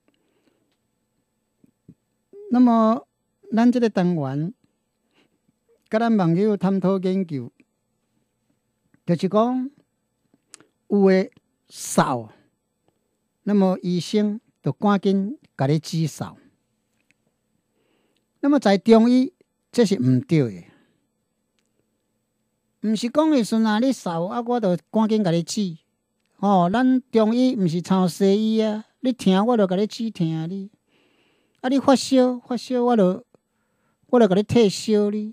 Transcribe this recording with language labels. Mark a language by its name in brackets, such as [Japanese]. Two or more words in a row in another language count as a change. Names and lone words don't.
[Min Nan Chinese] 那么，咱这个单元，甲咱网友探讨研究，就是讲有诶扫，那么医生就赶紧甲你止扫。那么在中医，这是毋对诶，毋是讲诶时阵你扫我就赶紧甲你止。咱中医毋是抄西医啊，你疼我就甲你止疼你。你发烧，我就甲你退烧哩。